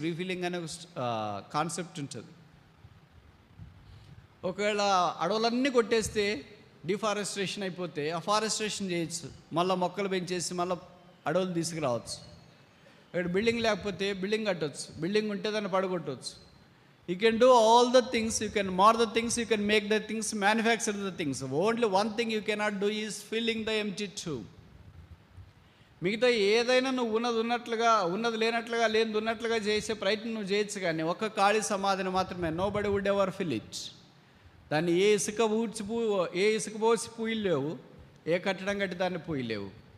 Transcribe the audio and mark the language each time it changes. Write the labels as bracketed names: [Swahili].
[Telugu] Refilling అనే ఒక concept ఉంటుంది. ఒకవేళ అడవులన్నీ కొట్టేస్తే డిఫారెస్ట్రేషన్ అయిపోతే అఫారెస్ట్రేషన్ చేయొచ్చు, మళ్ళీ మొక్కలు పెంచేసి మళ్ళీ అడవులు తీసుకురావచ్చు. ఇక్కడ బిల్డింగ్ లేకపోతే బిల్డింగ్ కట్టవచ్చు, బిల్డింగ్ ఉంటే దాన్ని పడగొట్టవచ్చు. [English] You can do all the things, you can mar the things, you can make the things, manufacture the things. Only one thing you cannot do is filling the empty tomb. [Telugu] మిగతా ఏదైనా నువ్వు ఉన్నట్లుగా, ఉన్నది లేనట్లుగా, లేనిది ఉన్నట్లుగా చేసే ప్రయత్నం నువ్వు చేయొచ్చు, కానీ ఒక్క ఖాళీ సమాధిని మాత్రమే [English] Nobody would ever fill it. [Telugu] దాన్ని ఏ ఇసుక పోసి పూయలేవు, ఏ కట్టడం కట్టి దాన్ని పూయలేవు.